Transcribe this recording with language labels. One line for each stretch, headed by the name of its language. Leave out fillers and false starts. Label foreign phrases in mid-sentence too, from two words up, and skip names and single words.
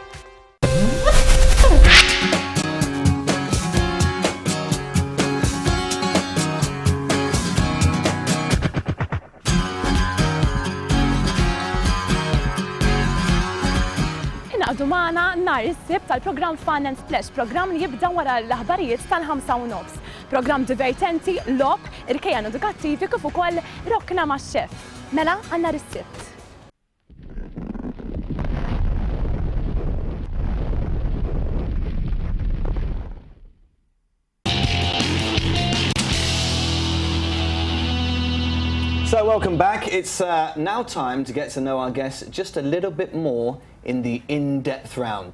Maltese: Għadu maħna nar is-sib tal-program Fun and Splash, program li jibda wara l-aħbarijiet tal-5:30. Program divertenti, lok, irkejjan edukattivi kif ukoll rokna ma' xef. Mela għannar is-sibt.
English: So welcome back. It's now time to get to know our guests just a little bit more in the in-depth round.